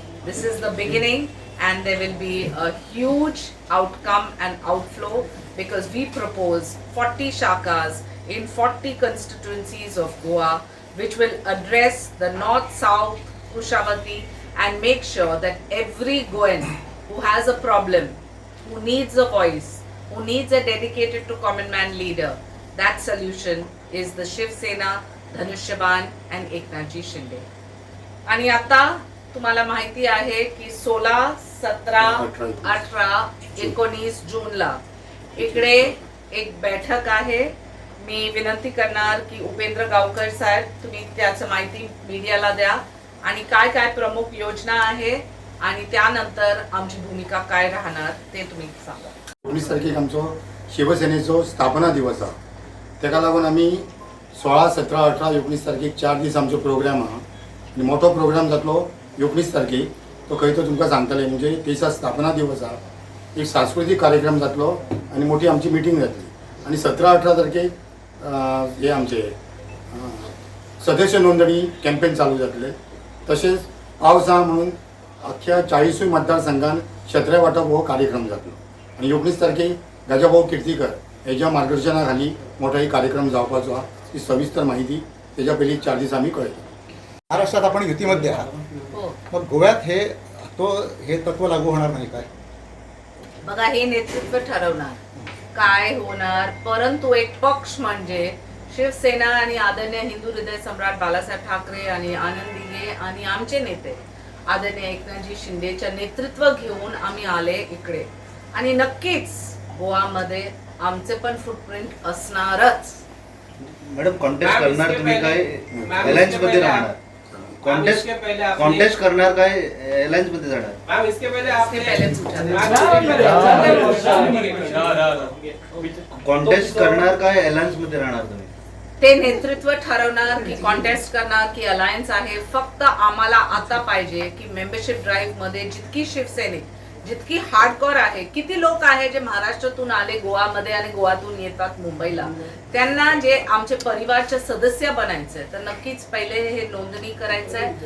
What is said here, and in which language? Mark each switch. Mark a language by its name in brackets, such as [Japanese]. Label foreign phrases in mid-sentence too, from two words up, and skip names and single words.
[English] This is the beginning, and there will be a huge outcome and outflow because we propose 40 shakas in 40 constituencies of Goa, which will address the north, south, Kushavati, and make sure that every Goan who has a problem, who needs a voice, who needs a dedicated to common man leader, that solution is the Shiv Sena, Dhanushyaban and Eknathji Shinde. [Marathi] आणि आता तुम्हाला माहिती आहे की 16, 17, 18, 19 जूनला इकडे एक बैठक आहे. मी विनंती करणार की उपेंद्र गावकर साहेब तुम्ही त्याचं माहिती मीडियाला द्या आणि काय काय प्रमुख योजना आहे आणि त्यानंतर आमची भूमिका काय राहणार ते तुम्ही सांगा. [Konkani] 19 तारखेक आमचो शिवसेनेचो स्थापना दिवस हा. तेका लागून आमी 16, 17, 18, 19 तारखेक 4 दीस आमचो प्रोग्राम हा आणि मोठो प्रोग्राम जातलो 19 तारखेक. तो खंय तो तुमकां सांगतले म्हणजे देशा स्थापना दिवस हा. एक सांस्कृतिक कार्यक्रम जातलो आणि मोठी आमची मिटींग जातली आणि 17, 18 तारखेक हे आमचे सदस्य नोंदणी कॅम्पेन चालू जातले. तसेच पावस हा म्हणून अख्ख्या 40 मतदारसंघात छत्र्या वाटप हो कार्यक्रम जातलो आणि 19 तारखेक राजाभाऊ किर्तीकर हेच्या मार्गदर्शनाखाली मोठा एक कार्यक्रम जावपाचो हा. ही सविस्तर माहिती त्याच्या पयलीं 4 दीस आमी कळयली. [Marathi] महाराष्ट्रात आपण युतीमध्ये आहात, हो मग गोव्यात हे तत्व लागू होणार नाही काय? बघा, हे नेतृत्व ठरवणार काय होणार. परंतु एक पक्ष म्हणजे शिवसेना आणि आदरणीय हिंदू हृदय सम्राट बाळासाहेब ठाकरे आणि आनंद दिघे आणि आमचे नेते आदरणीय एकनाथजी शिंदेच्या नेतृत्व घेऊन आम्ही आले इकडे. आणि नक्कीच गोवामध्ये आमचे पण फुटप्रिंट असणारच. मॅडम कॉन्टेस्ट करणार तुम्ही काय अलायन्स मध्ये राहणार? कॉन्टेस्ट करणार काय अलायन्स मध्ये जाणार? [Hindi] मैम इसके पहले आपने [Marathi] कॉन्टेस्ट करणार काय अलायन्स मध्ये राहणार तुम्ही? ते नेतृत्व ठरवणार की कॉन्टेस्ट करणार की अलायन्स आहे. फक्त आम्हाला आता पाहिजे की [English] membership drive [Marathi] मध्ये जितकी शिवसैनिक, जितकी हार्डकोर आहे, किती लोक आहे जे महाराष्ट्रातून आले गोवामध्ये आणि गोवातून येतात मुंबईला, त्यांना जे आमचे परिवारचे सदस्य बनायचे, तर नक्कीच पहिले हे नोंदणी करायचं आहे.